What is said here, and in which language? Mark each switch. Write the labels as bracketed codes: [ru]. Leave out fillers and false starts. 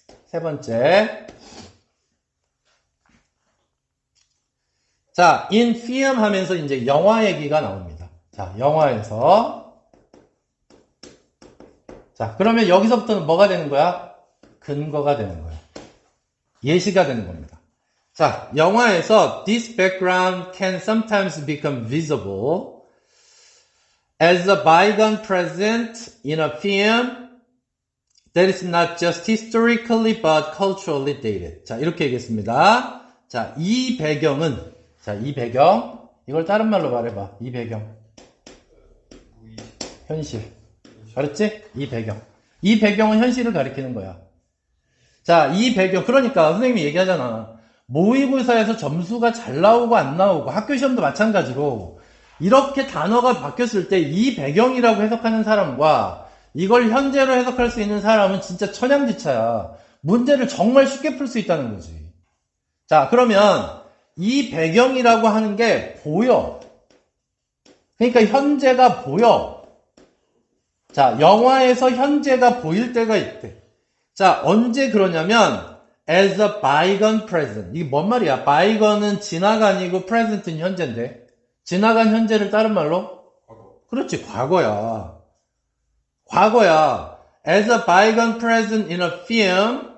[ko] 세 번째. 자, in film 하면서 이제 영화 얘기가 나옵니다. 자, 영화에서. 자, 그러면 여기서부터는 뭐가 되는 거야? 근거가 되는 거야. 예시가 되는 겁니다. 자, 영화에서 [en] this background can sometimes become visible as a bygone present in a film that is not just historically but culturally dated. [ko] 자, 이렇게 얘기했습니다. 자, 이 배경은 이 배경 이걸 다른 말로 말해봐. 이 배경 현실. 알았지? 이 배경은 현실을 가리키는 거야. 자, 이 배경 그러니까 선생님이 얘기하잖아. 모의고사에서 점수가 잘 나오고 안 나오고 학교 시험도 마찬가지로 이렇게 단어가 바뀌었을 때 이 배경이라고 해석하는 사람과 이걸 현재로 해석할 수 있는 사람은 진짜 천양지차야. 문제를 정말 쉽게 풀 수 있다는 거지. 자, 그러면 이 배경이라고 하는 게 보여. 그러니까 현재가 보여. 자, 영화에서 현재가 보일 때가 있대. 자, 언제 그러냐면 [en] as a bygone present. [ko] 이게 뭔 말이야? bygone은 지나간이고 present은 현재인데 지나간 현재를 다른 말로? 그렇지, 과거야. 과거야. [en] as a bygone present in a film.